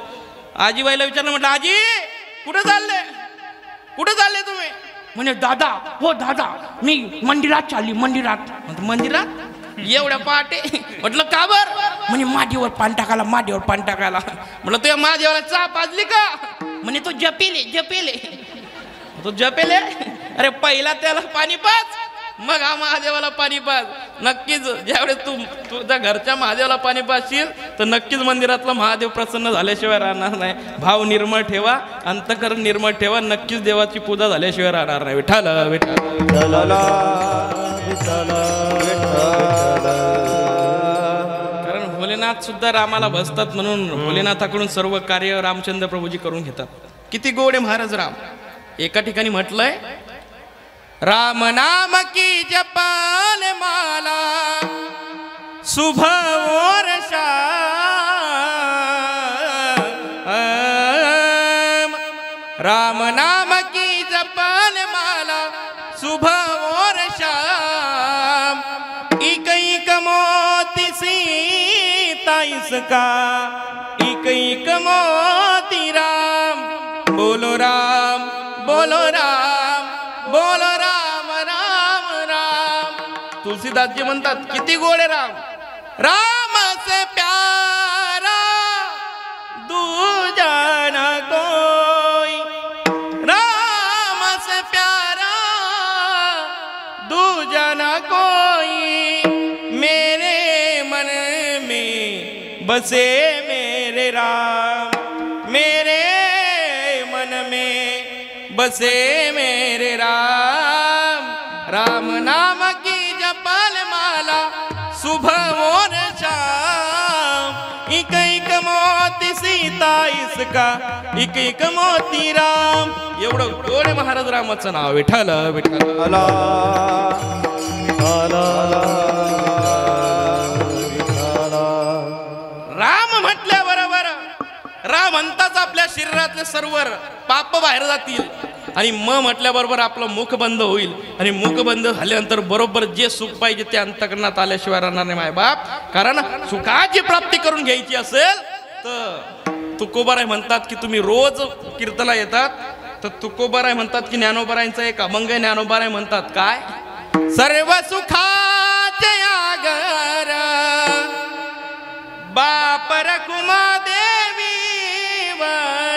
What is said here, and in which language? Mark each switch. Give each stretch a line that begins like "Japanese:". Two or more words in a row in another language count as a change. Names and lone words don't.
Marathi: आजीबाईला विचारलं, म्हटलं आजी कुठे चालले, कुठे चालले तुम्ही? म्हणे दादा, हो दादा मी मंदिरात चालली, मंदिरात. मंदिरात एवढ्या पहाटे? म्हटलं का बर? म्हणे मादीवर पान टाकायला, मादीवर पान टाकायला. म्हटलं तुझ्या महादेवाला चहा पाजली का? म्हणे तो जपेले जपेले. तो जपेले? अरे पहिला त्याला पाणी पाज, मग हा महादेवाला पाणी पाज. नक्कीच ज्यावेळेस तू तुझ्या घरच्या महादेवाला पाणी पाजशील तर नक्कीच मंदिरातला महादेव प्रसन्न झाल्याशिवाय राहणार नाही. भाव निर्मळ ठेवा, अंतःकरण निर्मळ ठेवा, नक्कीच देवाची पूजा झाल्याशिवाय राहणार नाही. विठ्ठल विठ्ठल. कारण भोलेनाथ सुद्धा रामाला भजतात म्हणून भोलेनाथाकडून सर्व कार्य रामचंद्र प्रभूजी करून घेतात. किती गोड आहे महाराज राम. एका ठिकाणी म्हटलंय,
Hindi: राम नाम की जपाल माला सुबह और शाम. राम नाम की जपाल माला सुबह और शाम. एक एक मोती सीता इसका, एक एक मोती राम. बोलो राम बोलो राम बोलो राम राम राम.
Marathi: तुलसीदासजी म्हणतात किती गोड आहे राम.
Hindi: राम से प्यारा दूजा न कोई, राम से प्यारा दूजा न कोई. मेरे मन में बसे मेरे राम, मेरे मन में बसे मेरे राम. राम नाम की जपाल माला सुबह और शाम. एक एक मोती सीता इसका, एक एक मोती राम.
Marathi: एवढं गोड महाराज रामाचं नाव. विठ्ठल विठ्ठल. राम म्हटल्याबरोबर राम म्हणताच आपल्या शरीरातले सर्व पाप बाहेर जातील. आणि म्हटल्याबरोबर आपलं मुख बंद होईल. आणि मुख बंद झाल्यानंतर बरोबर जे सुख पाहिजे ते अंतःकरणात आल्याशिवाय राहणार नाही माय बाप. कारण सुखाची प्राप्ती करून घ्यायची असेल तर तुकोबाराय म्हणतात की तुम्ही रोज कीर्तनाला येतात तर तुकोबाराय म्हणतात की ज्ञानोबारायांचा एक अभंग ज्ञानोबाराय म्हणतात काय, सर्व सुखाचे आगर बाप रखुमा देवीवर.